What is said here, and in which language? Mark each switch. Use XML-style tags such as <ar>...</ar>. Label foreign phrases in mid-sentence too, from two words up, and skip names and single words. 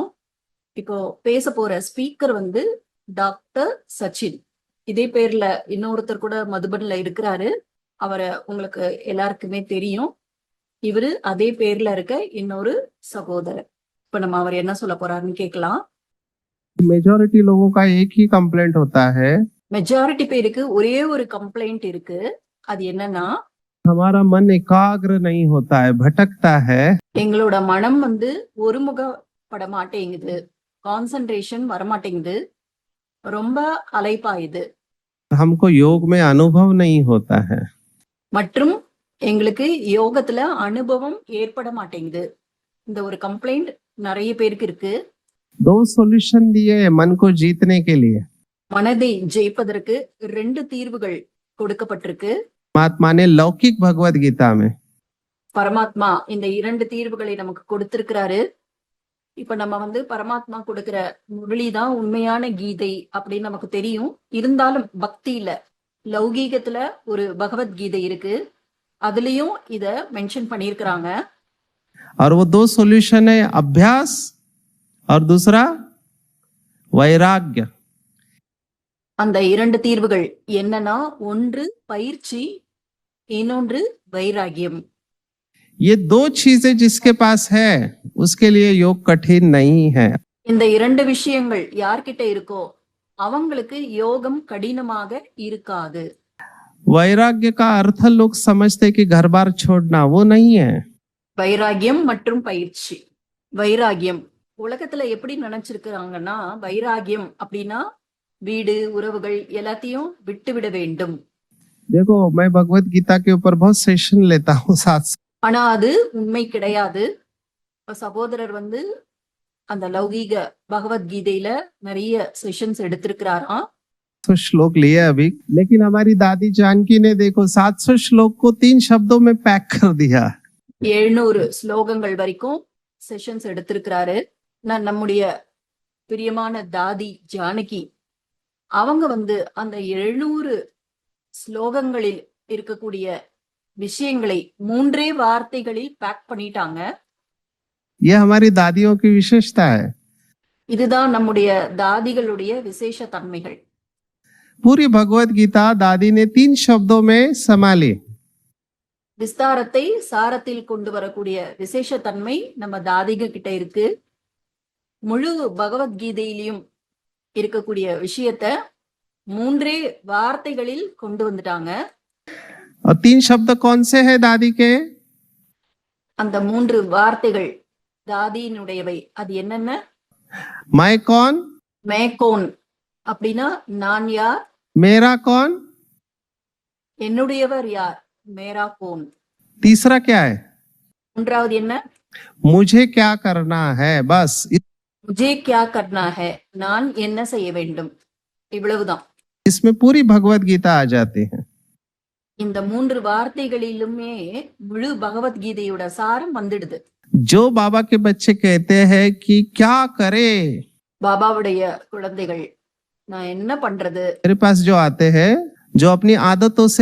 <ta>இப்போ பேச போற ஸ்பீக்கர் டாக்டர் சச்சின். இதே பேர்ல இன்னொருத்தர் கூட மதுபன்ல இருக்கிறாரு. அவரை உங்களுக்கு எல்லாருக்குமே தெரியும். இவரு அதே பேர்ல இருக்க இன்னொரு சகோதரர். இப்ப நம்ம அவர் என்ன சொல்ல போறாருன்னு கேட்கலாம்.</ta> <hi>मेजॉरिटी लोगों का एक ही कंप्लेंट होता है,</hi> <ta>மெஜாரிட்டி பேருக்கு ஒரே ஒரு கம்ப்ளைண்ட் இருக்கு. அது என்னன்னா,</ta> <hi>हमारा मन एकाग्र नहीं होता है, भटकता है।</hi> <ta>எங்களோட மனம் ஒருமுகப்பட மாட்டேங்குது, கான்சென்ட்ரேஷன் வரமாட்டேங்குது, ரொம்ப அலைப்பாயுது.</ta> <hi>हमको योग में अनुभव नहीं होता है।</hi> <ta>மற்றும் எங்களுக்கு யோகத்துல அனுபவம் ஏற்பட மாட்டேங்குது. இந்த ஒரு கம்ப்ளைண்ட் நிறைய பேருக்கு இருக்கு.</ta> <hi>दो सॉल्यूशन दिए मन को जीतने के लिए।</hi> <ta>மனதை ஜெயிப்பதற்கு 2 தீர்வுகள் கொடுக்கப்பட்டிருக்கு.</ta> <hi>महात्मा ने लौकिक भगवत गीता में</hi> <ta>பரமாத்மா இந்த 2 தீர்வுகளை நமக்கு கொடுத்திருக்கிறாரு. இப்ப நம்ம பரமாத்மா கொடுக்கிற முரளிதான் உண்மையான கீதை அப்படின்னு நமக்கு தெரியும். இருந்தாலும் பக்தியில லௌகீகத்துல ஒரு பகவத்கீதை இருக்கு, அதுலயும் இத மென்ஷன் பண்ணியிருக்கிறாங்க.</ta> <hi>और वो दो सॉल्यूशन है, अभ्यास और दूसरा वैराग्य।</hi> <ta>அந்த 2 தீர்வுகள் என்னன்னா, ஒன்று பயிற்சி, இன்னொன்று வைராகியம்.</ta> <hi>ये दो चीजें जिसके पास है उसके लिए योग कठिन नहीं है।</hi> <ta>இந்த 2 விஷயங்கள் யார்கிட்ட இருக்கோ அவங்களுக்கு யோகம் கடினமாக இருக்காது.</ta> <hi>वैराग्य का अर्थ लोग समझते कि घर बार छोड़ना, वो नहीं है।</hi> <ta>வைராகியம் மற்றும் பயிற்சி. வைராகியம் உலகத்துல எப்படி நினைச்சிருக்கிறாங்கன்னா, வைராகியம் அப்படின்னா வீடு உறவுகள் எல்லாத்தையும் விட்டு விட வேண்டும்.</ta> <hi>देखो, मैं भगवत गीता के ऊपर बहुत सेशन लेता हूँ साथ।</hi> <ta>ஆனா அது உண்மை கிடையாது. சகோதரர் அந்த லௌகீக பகவத்கீதையில நிறைய செஷன்ஸ் எடுத்திருக்கிறாராம்.</ta> <hi>700 श्लोक लिए अभी, लेकिन हमारी दादी जानकी ने देखो 700 श्लोक को 3 शब्दों में पैक कर दिया।</hi> <ta>700 ஸ்லோகங்கள் வரைக்கும் செஷன்ஸ் எடுத்திருக்கிறாரு. நம்முடைய பிரியமான தாதி ஜானகி அவங்க அந்த 700 ஸ்லோகங்களில் இருக்கக்கூடிய விஷயங்களை 3 வார்த்தைகளில் பேக் பண்ணிட்டாங்க.</ta> <hi>ये हमारी दादियों की विशेषता है।</hi> <ta>இதுதான் நம்முடைய தாதிகளுடைய விசேஷ தன்மைகள்.</ta> <hi>पूरी भगवत गीता दादी ने 3 शब्दों में संभाली।</hi> <ta>விஸ்தாரத்தை சாரத்தில் கொண்டு வரக்கூடிய விசேஷ தன்மை நம்ம தாதிக கிட்ட இருக்கு. முழு பகவத்கீதையிலையும் இருக்கக்கூடிய விஷயத்த 3 வார்த்தைகளில் கொண்டு வந்துட்டாங்க.</ta> <hi>और 3 शब्द कौन से हैं दादी के?</hi> <ta>அந்த 3 வார்த்தைகள் தாதியினுடையவை. அது என்னென்ன?</ta> <hi>मैं कौन, मैं कौन</hi> <ta>அப்படின்னா நான் யார்,</ta> <hi>मेरा कौन,</hi> <ta>என்னுடையவர் யார்,</ta> <hi>मेरा कौन. तीसरा क्या है?</hi> <ta>மூன்றாவது என்ன?</ta> <hi>मुझे क्या करना है, बस। मुझे क्या करना है,</hi> <ta>நான் என்ன செய்ய வேண்டும், இவ்வளவுதான்.</ta> <hi>इसमें पूरी भगवत गीता आ जाती है।</hi> <ta>இந்த 3 வார்த்தைகளிலுமே முழு பகவத்கீதையோட சாரம் வந்துடுது.</ta> <hi>जो बाबा के बच्चे कहते हैं कि क्या करे,</hi> <ta>பாபாவுடைய குழந்தைகள் நான் என்ன பண்றது</ta> <hi>मेरे पास जो आते हैं, जो अपनी आदतों से</hi>